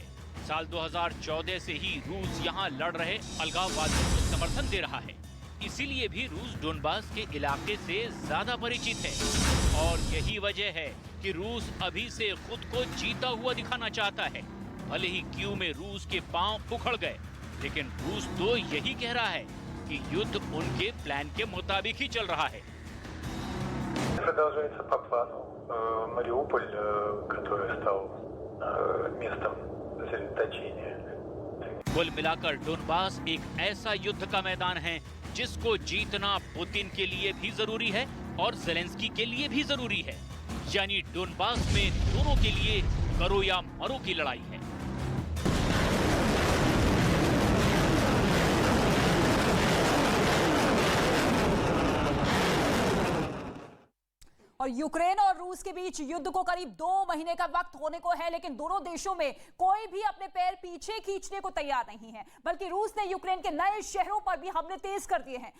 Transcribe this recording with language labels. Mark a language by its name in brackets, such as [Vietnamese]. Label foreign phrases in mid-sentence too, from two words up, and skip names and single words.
[Hindi] साल 2014 से ही रूस यहाँ लड़ रहे अलगाववादियों को समर्थन दे रहा है, इसीलिए भी रूस डोनबास के इलाके से ज्यादा परिचित है और यही वजह है कि रूस अभी से खुद को जीता हुआ दिखाना चाहता है। भले ही कीव में रूस के पांव उखड़ गए, लेकिन रूस तो यही कह रहा है कि युद्ध उनके प्लान के मुताबिक ही चल रहा है। [Russian] Продолжается по плану. Мариуполь, который стал местом сосредоточения. [Hindi] कुल मिलाकर डोनबास एक ऐसा युद्ध का मैदान है जिसको जीतना पुतिन के लिए भी जरूरी है और ज़ेलेंस्की के लिए भी जरूरी है। यानी डोनबास में दोनों के लिए करो या मरो की लड़ाई है। और यूक्रेन और रूस के बीच युद्ध को करीब 2 महीने का वक्त होने को है, लेकिन दोनों देशों में कोई भी अपने पैर पीछे खींचने को तैयार नहीं है, बल्कि रूस ने यूक्रेन के नए शहरों पर भी हमले तेज कर दिए हैं।